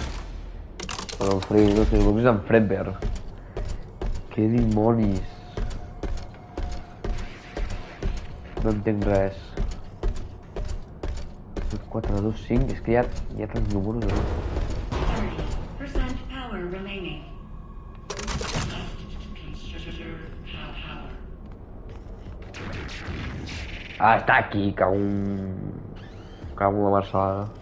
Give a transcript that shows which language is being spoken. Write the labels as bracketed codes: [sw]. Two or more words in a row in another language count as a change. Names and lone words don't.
[ca] Però el Freddy, no sé, el és en Fredbear. Que dimonis. No entenc res. 4, 2, 5... És que hi ha tants números. [en] 30% power remaining. Consider power. [ca] Ah, està aquí, cago en la marcelada.